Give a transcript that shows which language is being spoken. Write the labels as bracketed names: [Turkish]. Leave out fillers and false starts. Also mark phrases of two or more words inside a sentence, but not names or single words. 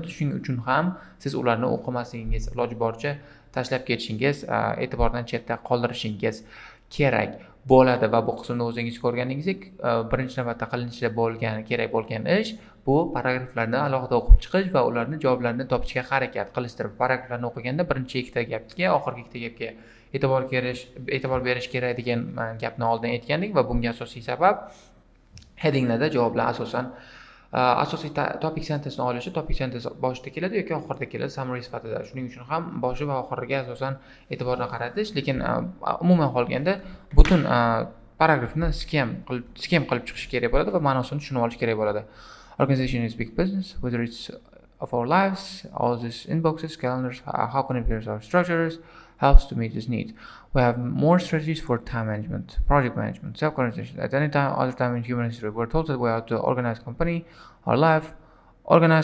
[Uzbek] Shuning uchun ham siz ularni o'qimasligingiz, iloji boricha tashlab ketishingiz, e'tibordan chetda qoldirishingiz kerak bo'ladi va bu qismda o'zingiz ko'rganingizdek birinchi navbatda kerak bo'lgan ish bu paragraflarni alohida o'qib chiqish va ularni javoblarini topishga harakat qilishdir. Paragraflarni o'qiganda birinchi ikkita gapga, oxirgi ikkita gapga e'tibor berish kerak degan gapni oldin aytgandik va bunga asosiy sabab headinglarda javoblar asosiy [English] topic sentence'ni [Uzbek] olishi, [English] topic sentence [Uzbek] boshida keladi yoki oxirida keladi summary sifatida. Shuning uchun ham boshi va oxiriga asosan e'tiborni qaratish, lekin umuman olganda butun paragrafni skem qilib chiqish kerak bo'ladi va ma'nosini tushunib olish kerak bo'ladi. [English] Organization is big business, whether it's of our lives, all these inboxes, calendars, how can it be our structures, helps to meet this need. We have more strategies for time management, project management, self-organization. At any time, other time in human history, we're told that we have to organize company, our life, organize.